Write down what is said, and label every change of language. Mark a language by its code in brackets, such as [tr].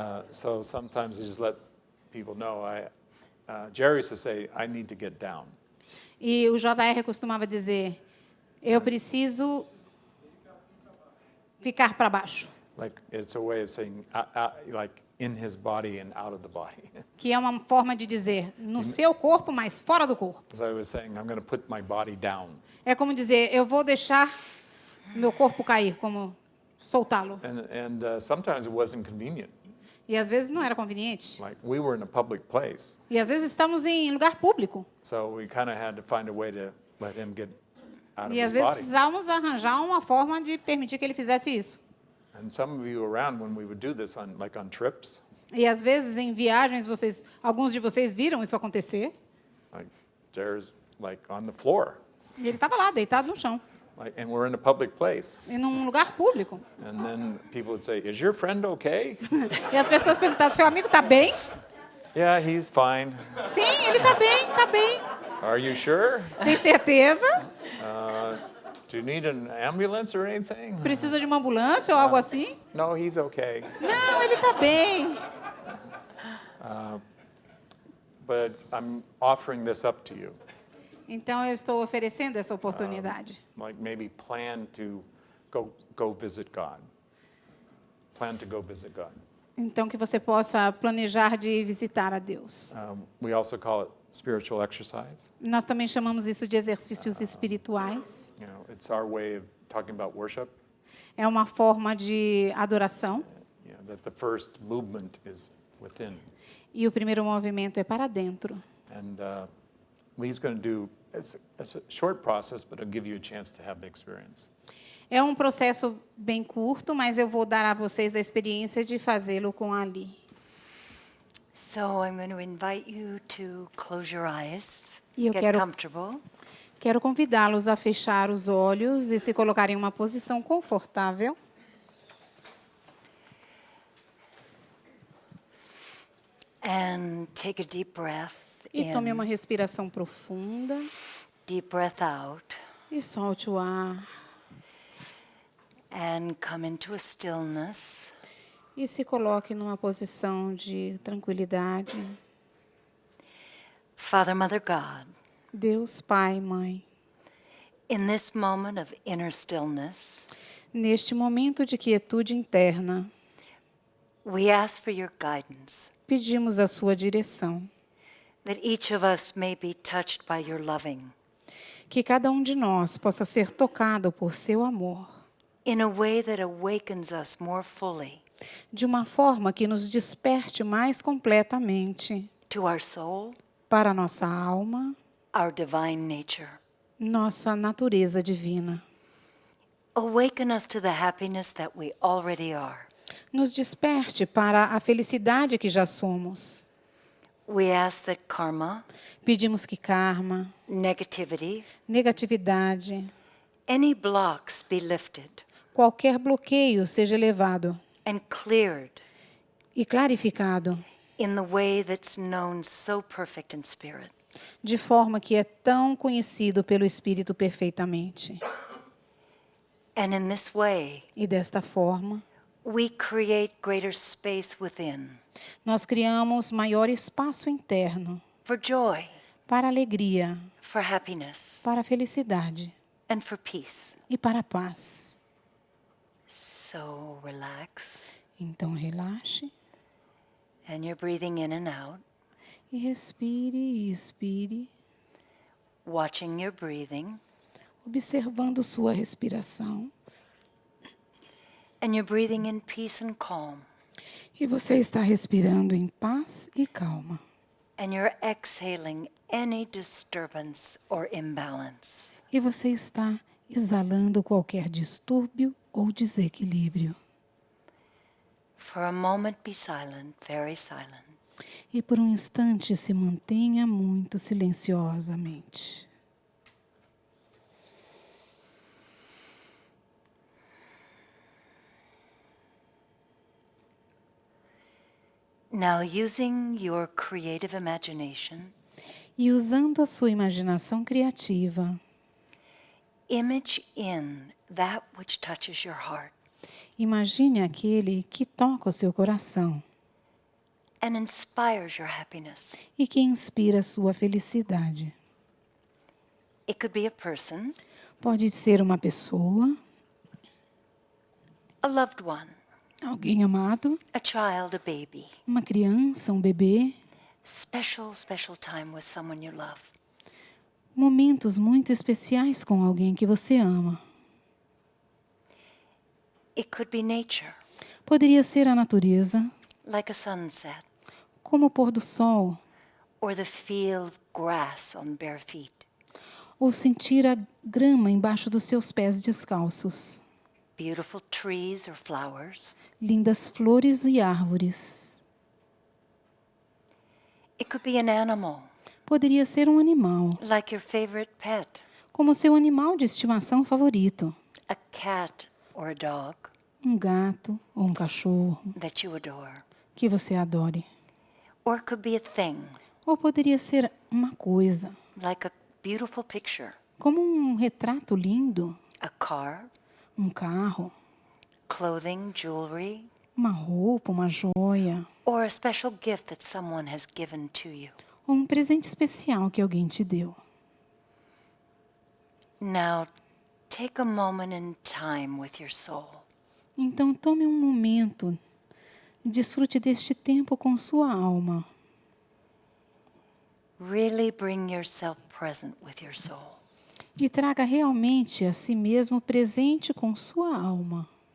[en] So sometimes I just let people know. Jerry used to say, I need to get down. [pt] E o JR costumava dizer, eu preciso ficar para baixo. [en] Like it's a way of saying, like in his body and out of the body. [pt] Que é uma forma de dizer, no seu corpo, mas fora do corpo. [en] As I was saying, I'm going to put my body down. [pt] É como dizer, eu vou deixar meu corpo cair, como soltá-lo. [en] And sometimes it wasn't convenient. [pt] E às vezes não era conveniente. [en] Like we were in a public place, [pt] E às vezes estamos em lugar público. [en] so we kind of had to find a way to let him get out of [pt] E às [en] his [pt] vezes [en] body. [pt] precisávamos arranjar uma forma de permitir que ele fizesse isso. [en] And some of you around when we would do this on trips, [pt] E às vezes em viagens, alguns de vocês viram isso acontecer. [en] like there's like on the floor, [pt] E ele estava lá, deitado no chão, [en] and we're in a public place. [pt] em um lugar público. [en] And then people would say, "Is your friend okay?" [pt] E as pessoas perguntavam, seu amigo está bem? [en] Yeah, he's fine. [pt] Sim, ele está bem, está bem. [en] Are you sure? [pt] Tem certeza? [en] Do you need an ambulance or anything? [pt] Precisa de uma ambulância ou algo assim? [en] No, he's okay. [pt] Não, ele está bem. [en] But I'm offering this up to you. [pt] Então eu estou oferecendo essa oportunidade. [en] Like maybe plan to go visit God. Plan to go visit God. [pt] Então que você possa planejar de visitar a Deus. [en] We also call it spiritual exercise. [pt] Nós também chamamos isso de exercícios espirituais. [en] You know, it's our way of talking about worship. [pt] É uma forma de adoração. [en] You know, that the first movement is within. [pt] E o primeiro movimento é para dentro. [en] And Lee's going to do, it's a short process, but it'll give you a chance to have the experience. [pt] É um processo bem curto, mas eu vou dar a vocês a experiência de fazê-lo com a Lee. [en] So I'm going to invite you to close your eyes, [pt] E eu [en] get comfortable. [pt] quero convidá-los a fechar os olhos e se colocar em uma posição confortável. [en] And take a deep breath [pt] E tome uma [en] in, [pt] respiração profunda [en] deep breath out, [pt] e solte o ar. [en] and come into a stillness. [pt] E se coloque numa posição de tranquilidade. [en] Father, Mother, God, [pt] Deus, Pai, Mãe, [en] in this moment of inner stillness, [pt] neste momento de quietude interna, [en] we ask for your guidance, [pt] pedimos a sua direção. [en] that each of us may be touched by your loving [pt] Que cada um de nós possa ser tocado por seu amor, [en] in a way that awakens us more fully [pt] de uma forma que nos desperte mais completamente [en] to our soul, [pt] para a nossa alma, [en] our divine nature. [pt] nossa natureza divina. [en] Awaken us to the happiness that we already are. [pt] Nos desperte para a felicidade que já somos. [en] We ask that karma, [pt] Pedimos que karma, [en] negativity, [pt] negatividade, [en] any blocks be lifted [pt] qualquer bloqueio seja elevado [en] and cleared [pt] e clarificado, [en] in the way that's known so perfect in spirit. [pt] de forma que é tão conhecido pelo Espírito perfeitamente. [en] And in this way, [pt] E desta forma, [en] we create greater space within [pt] nós criamos maior espaço interno [en] for joy, [pt] para alegria, [en] for happiness, [pt] para felicidade [en] and for peace. [pt] e para paz. [en] So relax, [pt] Então relaxe [en] and you're breathing in and out, [pt] e respire e expire, [en] watching your breathing, [pt] observando sua respiração. [en] and you're breathing in peace and calm, [pt] E você está respirando em paz e calma. [en] and you're exhaling any disturbance or imbalance. [pt] E você está exalando qualquer distúrbio ou desequilíbrio. [en] For a moment, be silent, very silent. [pt] E por um instante se mantenha muito silenciosamente. [en] Now, using your creative imagination, [pt] E usando a sua imaginação criativa, [en] image in that which touches your heart [pt] imagine aquele que toca o seu coração [en] and inspires your happiness. [pt] e que inspira a sua felicidade. [en] It could be a person, [pt] Pode ser uma pessoa, [en] a loved one, [pt] alguém amado, [en] a child, a baby. [pt] uma criança, um bebê. [en] Special, special time with someone you love. [pt] Momentos muito especiais com alguém que você ama. [en] It could be nature, [pt] Poderia ser a natureza, [en] like a sunset, [pt] como o pôr do sol, [en] or the feel of grass on bare feet. [pt] ou sentir a grama embaixo dos seus pés descalços. [en] Beautiful trees or flowers. [pt] Lindas flores e árvores. [en] It could be an animal, [pt] Poderia ser um animal, [en] like your favorite pet, [pt] como seu animal de estimação favorito. [en] a cat or a dog [pt] Um gato ou um cachorro [en] that you adore. [pt] que você adore. [en] Or it could be a thing, [pt] Ou poderia ser uma coisa, [en] like a beautiful picture, [pt] como um retrato lindo, [en] a car, [pt] um carro, [en] clothing, jewelry, [pt] uma roupa, uma joia, [en] or a special gift that someone has given to you. [pt] ou um presente especial que alguém te deu. [en] Now, take a moment in time with your soul. [pt] Então tome um momento e desfrute deste tempo com sua alma. [en] Really bring yourself present with your soul. [pt] E traga realmente a si mesmo presente com sua alma.